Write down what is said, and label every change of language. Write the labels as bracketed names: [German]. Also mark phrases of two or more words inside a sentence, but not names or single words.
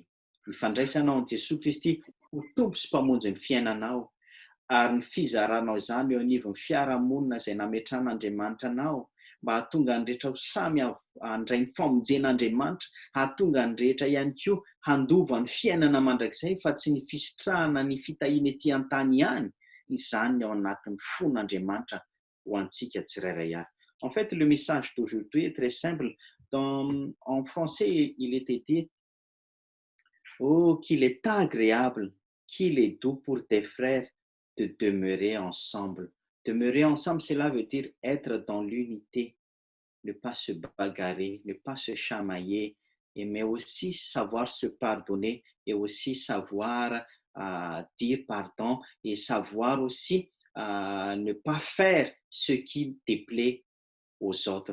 [Malagasy] Ifandraisanao amin'i Jesosy Kristy ho tompo sy mpamonjy ny fiainanao ary ny fizaranao izany eo anivon'ny fiarahamonina izay nametran'Andriamanitra anao mba hahatonga ny rehetra ho samy handray ny famonjen'Andriamanitra, hahatonga ny rehetra ihany koa handova ny fiainana mandrakizay fa tsy ny fisitrahana ny fitahiana etỳ an-tany ihany, izany ao anatin'ny fon'Andriamanitra ho antsika tsirairay avy. [French] En fait, le message d'aujourd'hui est très simple. En français, il était dit « Oh, qu'il est agréable, qu'il est doux pour tes frères de demeurer ensemble. » Demeurer ensemble, cela veut dire être dans l'unité, ne pas se bagarrer, ne pas se chamailler, mais aussi savoir se pardonner et aussi savoir dire pardon et savoir aussi ne pas faire ce qui déplaît aux autres.